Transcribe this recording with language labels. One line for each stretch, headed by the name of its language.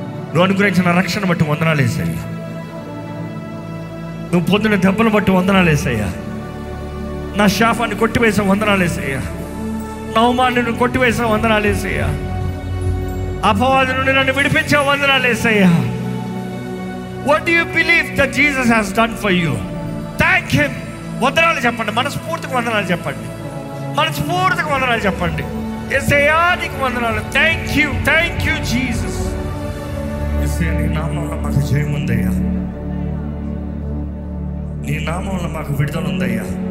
Telugu: నువ్వు అనుగ్రహించిన రక్షణ బట్టి వందనాలు యేసయ్యా. నువ్వు పొందిన దెబ్బలు బట్టి వందనాలు యేసయ్యా. నా శాపాన్ని కొట్టివేసా వందనాలు యేసయ్యా. నా అవమానాన్ని నువ్వు కొట్టివేసా వందనాలు యేసయ్యా. అపవాది నుండి నన్ను విడిపించే వందనాలు యేసయ్యా.
English: What do you believe that Jesus has done for you? Thank him.
Telugu: వందనాలు చెప్పండి, మనస్ఫూర్తిగా వందనాలు చెప్పండి, మనస్ఫూర్తిగా వందనాలు చెప్పండి. యేసయ్యా నీకు వందనాలు.
English: Thank you, thank you Jesus.
Telugu: యేసయ్యా నీ నామంలో మాకు జయం ఉందయ్యా. నీ నామంలో మాకు విడుదల ఉందయ్యా.